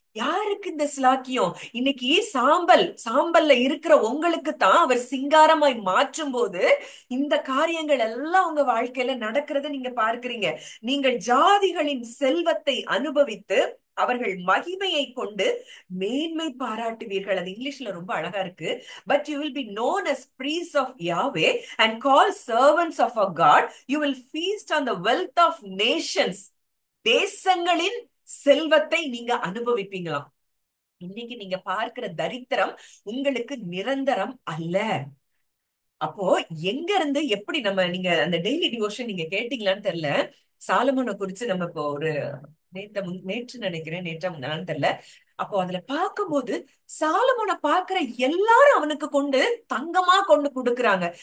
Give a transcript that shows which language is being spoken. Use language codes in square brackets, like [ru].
[ta] யாருக்கு இந்த சிலாக்கியம்? இன்னைக்கு சாம்பல்ல இருக்கிற உங்களுக்கு தான் அவர் சிங்காரமாய் மாற்றும் போது இந்த காரியங்கள் எல்லாம் உங்க வாழ்க்கையில நடக்கிறத நீங்க பார்க்கிறீங்க. நீங்கள் ஜாதிகளின் செல்வத்தை அனுபவித்து அவர்கள் மகிமையை கொண்டு மேன்மை பாராட்டுவீர்கள். அது இங்கிலீஷ்ல ரொம்ப அழகா இருக்கு. [en] But you will be known as priests of Yahweh and called servants of our God. You will feast on the wealth of nations. [ta] தேசங்களின் செல்வத்தை நீங்க அனுபவிப்பீங்களாம். இன்னைக்கு நீங்க பார்க்கிற தரித்திரம் உங்களுக்கு நிரந்தரம் அல்ல. அப்போ எங்க இருந்து எப்படி நம்ம நீங்க அந்த டெய்லி டிவோஷன் நீங்க கேட்டீங்களான்னு தெரியல. சாலமோனை குறிச்சு நம்ம இப்போ ஒரு நேற்று நினைக்கிறேன், நேற்றா முன்னான்னு தெரியல. அப்போ அதுல பார்க்கும்போது சாலமோனை பார்க்கிற எல்லாரும் அவனுக்கு கொண்டு தங்கமா கொண்டு கொடுக்குறாங்க.